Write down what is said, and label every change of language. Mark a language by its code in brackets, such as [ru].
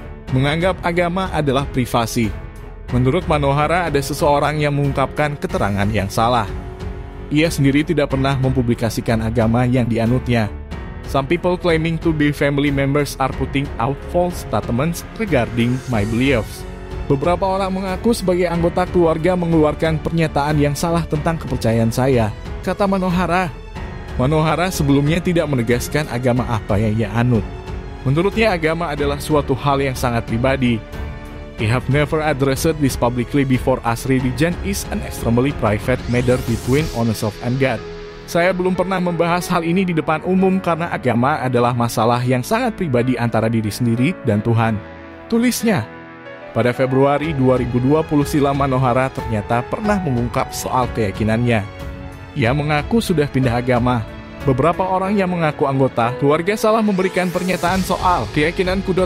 [id] Menganggap agama adalah privasi. Menurut Manohara ada seseorang yang mengungkapkan keterangan yang salah. Ia sendiri tidak pernah mempublikasikan agama yang dianutnya. [en] Some people claiming to be family members are putting out false statements regarding my beliefs. [id] Beberapa orang mengaku sebagai anggota keluarga mengeluarkan pernyataan yang salah tentang kepercayaan saya, kata Manohara. Manohara sebelumnya tidak menegaskan agama apa yang ia anut. Menurutnya agama adalah suatu hal yang sangat pribadi. [en] I have never addressed this publicly before as religion is an extremely private matter between oneself and God. [id] Saya belum pernah membahas hal ini di depan umum karena agama adalah masalah yang sangat pribadi antara diri sendiri dan Tuhan. Tulisnya. Pada Februari 2020 silam Manohara ternyata pernah mengungkap soal keyakinannya. Ia mengaku sudah pindah agama. Beberapa orang yang mengaku anggota keluarga salah memberikan pernyataan soal keyakinanku.